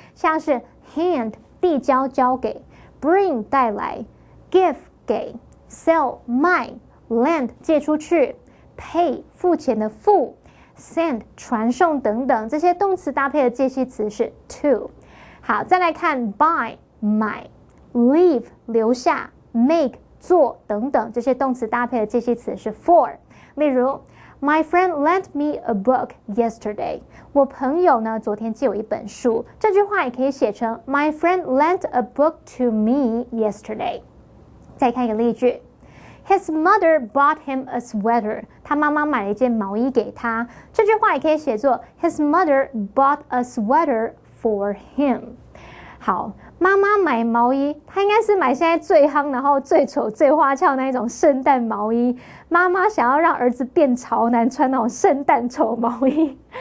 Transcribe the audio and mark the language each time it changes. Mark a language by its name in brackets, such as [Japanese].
[Chinese] 像是 hand 递交交给， bring 带来， give 给， sell 卖， lend 借出去， pay 付钱的付， send 传送等等，这些动词搭配的介系词是 to。好，再来看 buy 买， leave 留下， make 做等等，这些动词搭配的介系词是 for。 [English] 例如 My friend lent me a book yesterday. [Chinese] 我朋友呢昨天借我一本书，这句话也可以写成 [English] My friend lent a book to me yesterday。再看一个例句， His mother bought him a sweater. [Chinese] 他妈妈买了一件毛衣给他，这句话也可以写作 [English] His mother bought a sweater for him。 [Chinese] 好，妈妈买毛衣，她应该是买现在最夯然后最丑最花俏那一种圣诞毛衣。妈妈想要让儿子变潮男，穿那种圣诞丑毛衣。